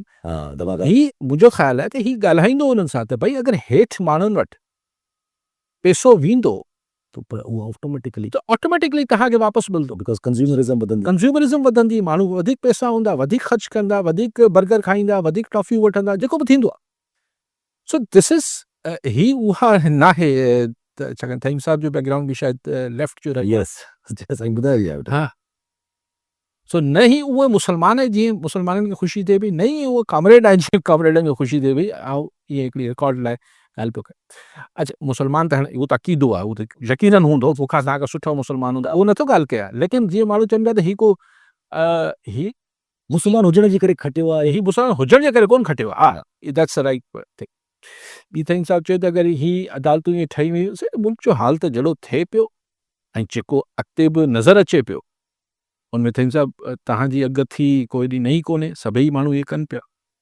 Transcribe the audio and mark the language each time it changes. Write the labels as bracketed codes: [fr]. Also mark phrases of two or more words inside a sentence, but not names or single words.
[sd] ही मुंहिंजो ख़्यालु आहे त ही ॻाल्हाईंदो उन्हनि सां त भई अगरि हेठि माण्हुनि वटि पैसो वेंदो पर उहो ऑटोमेटिकली तव्हांखे वापसि मिलंदो, [en] because consumerism [sd] वधंदी, माण्हू वधीक पैसा हूंदा, वधीक ख़र्च कंदा, वधीक बर्गर खाईंदा, वधीक टॉफ़ियूं वठंदा, जेको बि थींदो आहे। [en] so this is [sd] ही उहा नाहे त छाकाणि थईम साहिब जो बैकग्राउंड बि शायदि लेफ्ट जो रहियो साईं ॿुधायो हा। सो न ही उहे मुस्लमान जीअं मुस्लमाननि खे ख़ुशी थिए पई, न ई उहे कॉमरेड आहिनि जीअं कॉमरेडनि खे ख़ुशी थिए पई। ऐं इहे हिकिड़ी रिकॉर्ड लाइ ॻाल्हि पियो कयां। अच्छा मुस्लमान त हाणे उहो त अक़ीदो आहे, उहो त यकीनन हूंदो, तोखां तव्हांखां सुठो मुस्लमान हूंदा, उहो नथो ॻाल्हि कयां, लेकिन जीअं माण्हू चवनि पिया त ही को ही मुस्लमान हुजण जे करे खटियो आहे, ही मुस्लमान हुजण जे करे कोन खटियो आहे, हा [en] that's right thing. [sd] ॿी थईं साहिबु चयो त अगरि ही अदालतूं ईअं ठही वियूं मुल्क जो हाल त जहिड़ो थिए पियो ऐं जेको अॻिते बि नज़र अचे पियो उनमें थईं साहिबु तव्हांजी अॻ थी कोई ॾींहुं न ई कोन्हे, सभई माण्हू इहे कनि पिया।